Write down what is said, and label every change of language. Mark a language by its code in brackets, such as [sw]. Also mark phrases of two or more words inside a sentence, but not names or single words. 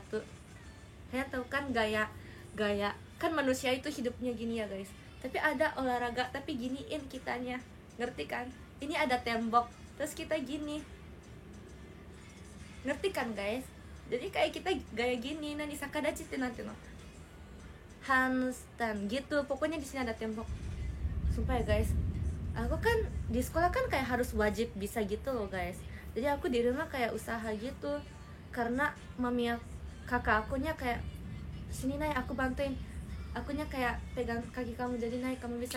[id] Kalian tahu kan gaya kan manusia itu hidupnya gini ya guys, tapi ada olahraga tapi giniin kitanya, ngerti kan? Ini ada tembok terus kita gini, ngerti kan guys? Jadi kayak kita gaya gini, nanti [ja] 逆立ちってなんていうの, [id] handstand gitu, pokoknya di sini ada tembok. Sumpah ya guys, aku kan di sekolah kan kayak harus wajib bisa gitu loh guys. Jadi aku di rumah kayak usaha gitu, karena mami kakak akunya kayak sini Nay aku bantuin, akunya kayak pegang kaki kamu, jadi Nay kamu bisa.